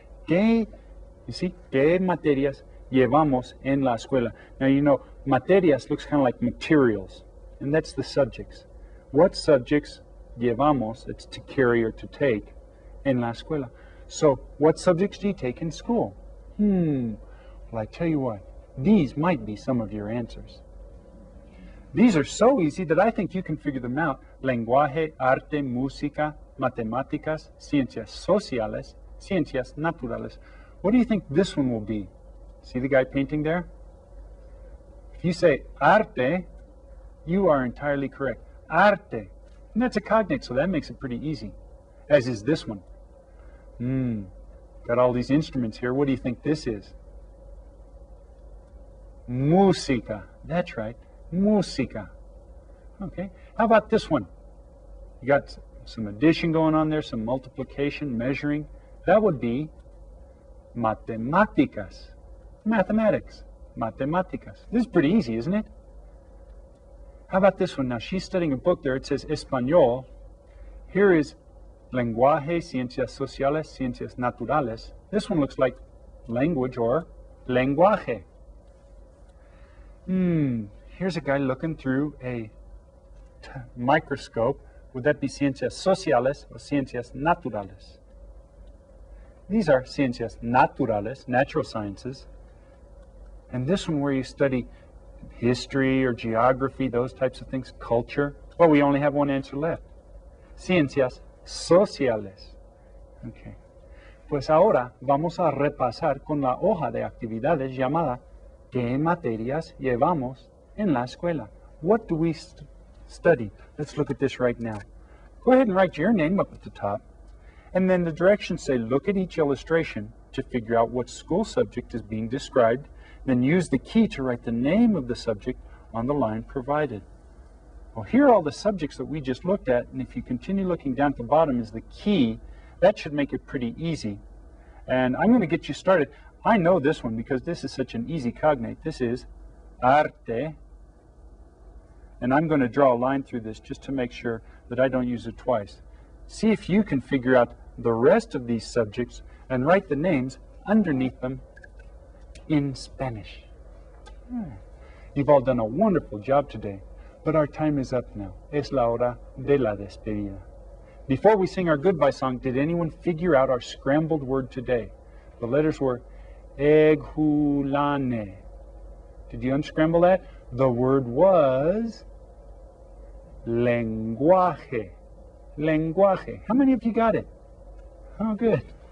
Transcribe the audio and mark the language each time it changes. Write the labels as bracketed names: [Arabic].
[Spanish] ¿Qué materias llevamos en la escuela? [English] Now, you know, materias looks kind of like materials, and that's the subjects. What subjects [Spanish] llevamos, [English] it's to carry or to take, [Spanish] en la escuela? [English] So, what subjects do you take in school? Well, I tell you what, these might be some of your answers. These are so easy that I think you can figure them out [Spanish] lenguaje, arte, música, matemáticas, ciencias sociales, ciencias naturales. [English] What do you think this one will be? See the guy painting there? If you say arte, you are entirely correct. Arte. And that's a cognate, so that makes it pretty easy, as is this one. Got all these instruments here. What do you think this is? Música. That's right. Música. Okay. How about this one? You got some addition going on there, some multiplication, measuring. That would be matemáticas. Mathematics. Matemáticas. This is pretty easy, isn't it? How about this one? Now, she's studying a book there. It says Español. Here is lenguaje, ciencias sociales, ciencias naturales. This one looks like language or lenguaje. Here's a guy looking through a microscope. Would that be ciencias sociales or ciencias naturales? These are ciencias naturales, natural sciences. And this one where you study history or geography, those types of things, culture. Well, we only have one answer left. [Spanish] Ciencias sociales. Okay. Pues ahora vamos a repasar con la hoja de actividades llamada ¿Qué materias llevamos en la escuela? [English] What do we study? Let's look at this right now. Go ahead and write your name up at the top. And then the directions say look at each illustration to figure out what school subject is being described. Then use the key to write the name of the subject on the line provided. Well, here are all the subjects that we just looked at, and if you continue looking down at the bottom is the key. That should make it pretty easy. And I'm going to get you started. I know this one because this is such an easy cognate. This is arte. And I'm going to draw a line through this just to make sure that I don't use it twice. See if you can figure out the rest of these subjects and write the names underneath them in Spanish. You've all done a wonderful job today, but our time is up now. [Spanish] Es la hora de la despedida. [English] Before we sing our goodbye song, did anyone figure out our scrambled word today? The letters were egulane. Did you unscramble that? The word was lenguaje. Lenguaje. How many of you got it? Oh, good.